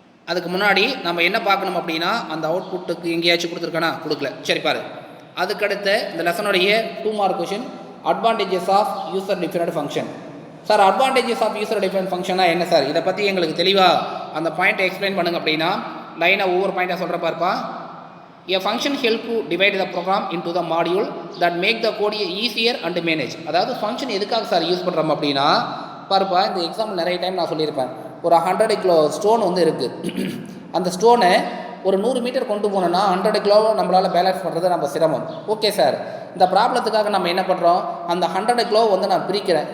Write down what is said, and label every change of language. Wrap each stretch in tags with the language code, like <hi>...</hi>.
<ta>அதுக்கு முன்னாடி நம்ம என்ன பார்க்கணும் அப்படின்னா அந்த அவுட்புட்டுக்கு எங்கேயாச்சும் கொடுத்துருக்கானா, கொடுக்கல. சரி பாரு, அதுக்கடுத்து இந்த லெசனுடைய 2 mark question advantages of user defined function. Sir advantages of user defined ஃபங்க்ஷனா என்ன சார், இதை பற்றி எங்களுக்கு தெளிவாக அந்த பாயிண்ட்டை எக்ஸ்பிளைன் பண்ணுங்க அப்படின்னா லைனாக ஒவ்வொரு பாயிண்ட்டாக சொல்கிற பார்ப்பா.</ta> <en>A function help to divide the program into the module that make the code easier and manage.</en> <ta>அதாவது ஃபங்க்ஷன் எதுக்காக சார் யூஸ் பண்ணுறோம் அப்படின்னா பாருப்பா, இந்த எக்ஸாம்பிள் நிறைய டைம் நான் சொல்லியிருப்பேன். ஒரு 100 கிலோ ஸ்டோன் வந்து இருக்குது, அந்த ஸ்டோனை ஒரு 100 மீட்டர் கொண்டு போனோன்னா 100 கிலோ நம்மளால் பேலன்ஸ் பண்ணுறது நம்ம சிரமம். ஓகே சார், இந்த ப்ராப்ளத்துக்காக நம்ம என்ன பண்ணுறோம், அந்த 100 கிலோ வந்து நான் பிரிக்கிறேன்.</ta>